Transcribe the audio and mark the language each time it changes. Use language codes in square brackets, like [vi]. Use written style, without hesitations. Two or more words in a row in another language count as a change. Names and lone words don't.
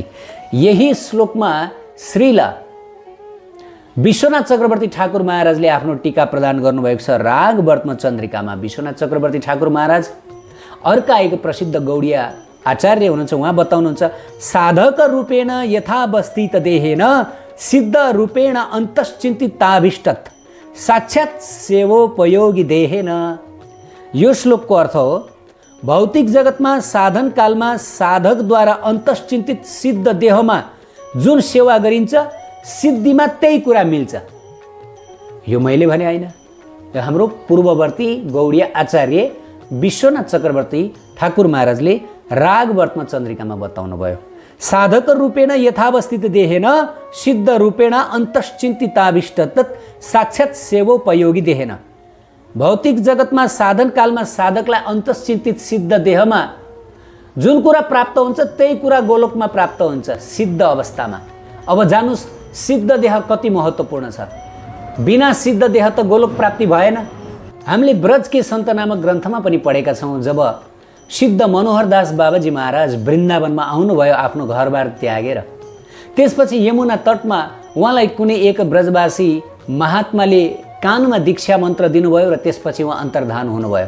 [ne] यही श्लोकमा श्रील विश्वनाथ चक्रवर्ती ठाकुर महाराजले आफ्नो टीका प्रदान गर्नुभएको छ। राग वर्तम चन्द्रिकामा विश्वनाथ चक्रवर्ती ठाकुर महाराज अर्का एक प्रसिद्ध गौडिया आचार्य हुनुहुन्छ। उहाँ बताउनुहुन्छ, [sa] साधक रूपेण यथावस्थित देहेन सिद्ध रूपेण अन्तश्चिन्तिताभिष्टत् साक्षात् सेवोपयोगी देहेन। [ne] यो श्लोकको अर्थ हो, भौतिक जगतमा साधन कालमा साधकद्वारा अन्तश्चिन्तित सिद्ध देहमा जुन सेवा गरिन्छ सिद्धिमा त्यही कुरा मिल्छ। यो मैले भने होइन, यो हाम्रो पूर्ववर्ती गौडिया आचार्य विश्वनाथ चक्रवर्ती ठाकुर महाराजले राग वर्तम चन्द्रिकामा बताउनु भयो। [sa] साधक रूपेण यथावस्थित देहेन सिद्ध रूपेण अन्तश्चिन्तिताभिष्ट तत् साक्षात् सेवोपयोगी देहेन। [ne] भौतिक जगतमा साधनकालमा साधकलाई अन्तश्चिन्तित सिद्ध देहमा जुन कुरा प्राप्त हुन्छ त्यही कुरा गोलोकमा प्राप्त हुन्छ सिद्ध अवस्थामा। अब जानुस् सिद्ध देह कति महत्त्वपूर्ण छ। बिना सिद्ध देह त गोलोक प्राप्ति भएन। हामीले ब्रज के सन्त नामक ग्रन्थमा पनि पढेका छौँ, जब सिद्ध मनोहरदास बाबाजी महाराज वृन्दावनमा आउनुभयो आफ्नो घरबार त्यागेर, त्यसपछि यमुना तटमा उहाँलाई कुनै एक ब्रजवासी महात्माले कानमा दीक्षा मन्त्र दिनुभयो र त्यसपछि उहाँ अन्तर्धान हुनुभयो।